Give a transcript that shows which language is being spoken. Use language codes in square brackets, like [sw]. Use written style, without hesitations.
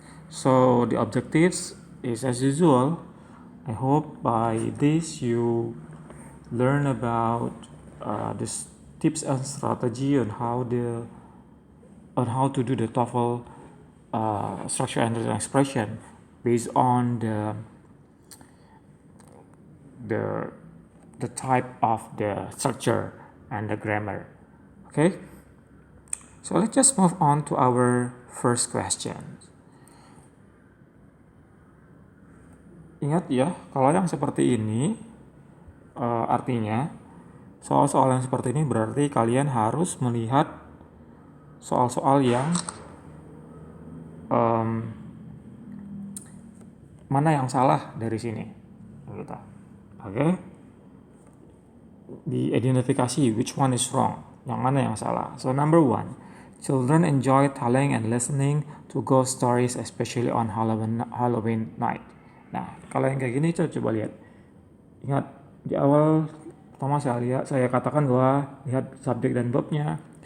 [en] So the objectives is as usual. I hope by this you learn about this tips and strategy on how to do the TOEFL structure and written expression based on the the type of the structure and the grammar. Okay, so let's just move on to our first question. [id] Ingat ya, kalau yang seperti ini artinya soal-soal yang seperti ini berarti kalian harus melihat soal-soal yang mana yang salah dari sini, gitu. Oke, diidentifikasi [en] which one is wrong, [id] yang mana yang salah. [en] So number one, children enjoy telling and listening to ghost stories especially on Halloween night. [id] Nah, kalau yang kayak gini coba lihat. Ingat di awal pertama saya katakan bahwa lihat subjek dan verbnya.